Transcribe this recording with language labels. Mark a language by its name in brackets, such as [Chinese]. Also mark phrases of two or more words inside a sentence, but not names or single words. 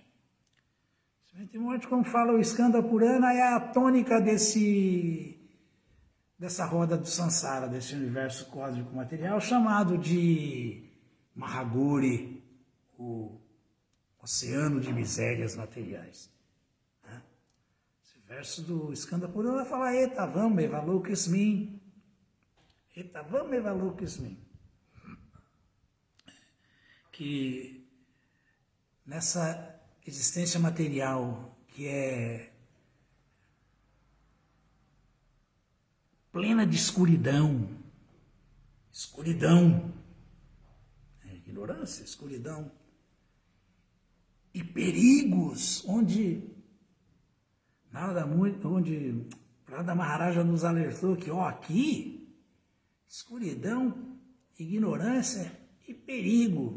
[Portuguese] Nascimento e morte, como fala o Skanda Purana, é a tônica dessa roda do Sansara, desse universo cósmico material, chamado de Mahaguri, o oceano de misérias materiais. Esse verso do Skanda Purana fala [Sanskrit] Etavam evalokismin. Etavam evalokismin. [Portuguese] Que nessa existência material que é plena de escuridão, ignorância, escuridão, e perigos, onde Narada Maharaja nos alertou que, aqui, escuridão, ignorância e perigo.